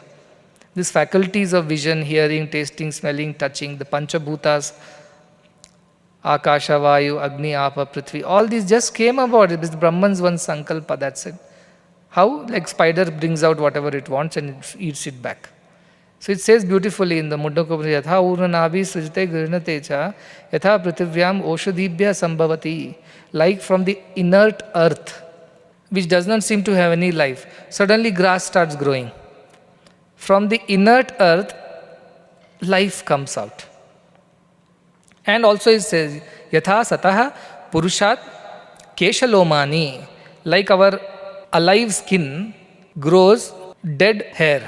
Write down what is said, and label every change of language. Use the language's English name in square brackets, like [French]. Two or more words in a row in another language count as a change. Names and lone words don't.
[English] These faculties of vision, hearing, tasting, smelling, touching, the Panchabhutas, [Sanskrit] Akasha, Vayu, Agni, Apa, Prithvi, [English] all these just came about. It is Brahman's one sankalpa, that's it. How? Like spider brings out whatever it wants and it eats it back. So it says beautifully in the Mundakopanishad, [Sanskrit] Yatha urna-nabhi srijate grihnate cha, yatha prithvyam oshadibhya sambhavati. [English] Like from the inert earth, which does not seem to have any life. Suddenly grass starts growing. From the inert earth, life comes out. And also it says, [Sanskrit] Yatha Sataha Purushat Keshalomani, [English] like our alive skin grows dead hair.